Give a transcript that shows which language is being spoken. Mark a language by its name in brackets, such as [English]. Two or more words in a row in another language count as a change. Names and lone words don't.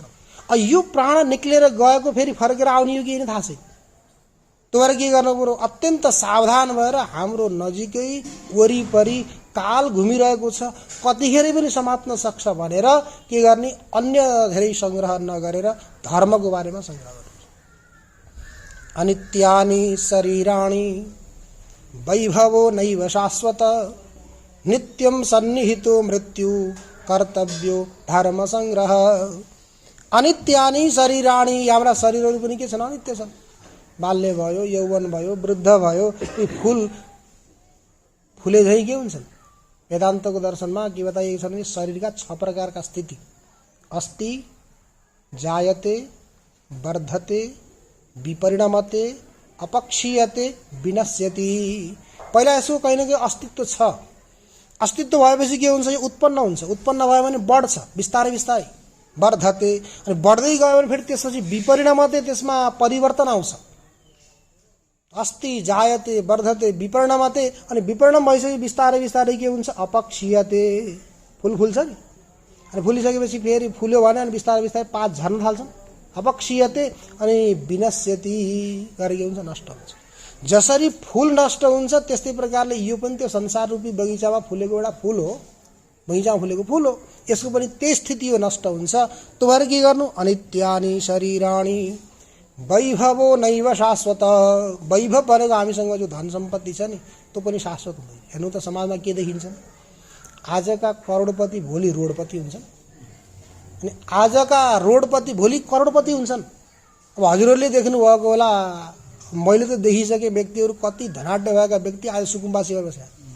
[Nepali] यो प्राण निक्लेर गएको फेरि फर्केर आउने हो कि होइन थाहा छैन। त्यो भएर के गर्नु पर्यो, अत्यन्त सावधान भएर हाम्रो नजिकै वरिपरि काल घुमिरहेको छ, कतिखेर पनि समात्न सक्छ भनेर के गर्ने, अन्य धेरै सङ्ग्रह नगरेर धर्मको बारेमा सङ्ग्रह गर्नु। [Sanskrit] अनित्यानि शरीराणि वैभवो नैव शाश्वत नित्यं सन्निहितो मृत्यु कर्तव्यो धर्म सङ्ग्रह। अनित्यानि शरीराणि, [Nepali] हाम्रा शरीरहरू पनि के छन्, अनित्य छन्। बाल्य भयो, यौवन भयो, वृद्ध भयो, यी फुले झैँ के हुन्छन्। वेदान्तको दर्शनमा के बताइएको छ भने शरीरका 6 प्रकारका स्थिति, [Sanskrit] अस्ति, जायते, वर्धते, विपरिणमते, अपक्षीयते, विनश्यति। [Nepali] पहिला यसको कहीँ न कहीँ अस्तित्व छ। अस्तित्व भएपछि के हुन्छ, यो उत्पन्न हुन्छ। उत्पन्न भयो भने बढ्छ बिस्तारै बिस्तारै, वर्धते। अनि बढ्दै गयो भने फेरि त्यसपछि विपरिणमते, त्यसमा परिवर्तन आउँछ। [Sanskrit] अस्ति, जायते, वर्धते, विपरिणमते। [Nepali] अनि विपरिणम भइसक्यो बिस्तारै बिस्तारै के हुन्छ, अपक्षीयते, फुल फुल्छ नि। अनि फुलिसकेपछि फेरि फुल्यो भने अनि बिस्तारै बिस्तारै पात झर्न थाल्छन्, अपक्षीयते। अनि विनश्यति गरेर के हुन्छ, नष्ट हुन्छ। जसरी फुल नष्ट हुन्छ त्यस्तै प्रकारले यो पनि त्यो संसार रूपी बगैँचामा फुलेको एउटा फुल हो, बगैँचामा फुलेको फुल हो। यसको पनि त्यही स्थिति हो, नष्ट हुन्छ। त्यो भएर के गर्नु, [Sanskrit] अनित्यानि शरीराणि वैभवो नैव शाश्वत। [Nepali] वैभव भनेको हामीसँग जो धन सम्पत्ति छ नि, त्यो पनि शाश्वत हुँदैन। हेर्नु त समाजमा के देखिन्छ, आजका करोडपति भोलि रोडपति हुन्छन्, अनि आजका रोडपति भोलि करोडपति हुन्छन्। अब हजुरहरूले देख्नुभएको होला, मैले त देखिसकेँ व्यक्तिहरू, कति धनाढ्य भएका व्यक्ति आज सुकुम्बासी भएर बसेका।